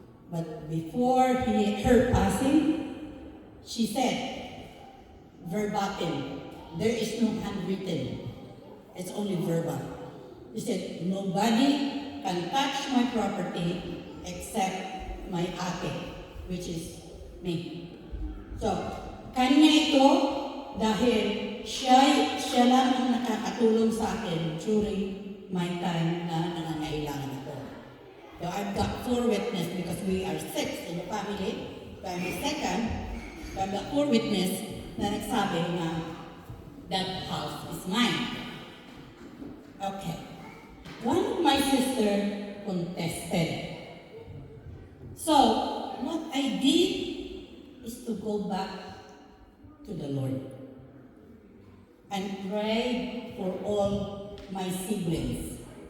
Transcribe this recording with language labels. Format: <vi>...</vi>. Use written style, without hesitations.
<en>But before her passing, she said, verbatim, there is no handwritten, it's only verbal. She said, nobody can touch my property except my ate, which is me.</en> <tl>So, kanya ito dahil siya lang ang nakakatulong sa akin</tl> <en>during my time</en> <tl>na nangangailangan ako.</tl> <en>So I've got 4 witnesses because we are 6 in the family. So I'm the second. So I've got 4 witnesses</en> <tl>na nagsabi na</tl> <en>that house is mine. Okay. One contested. So, what I did is to go back to the Lord and pray for all my siblings.</en>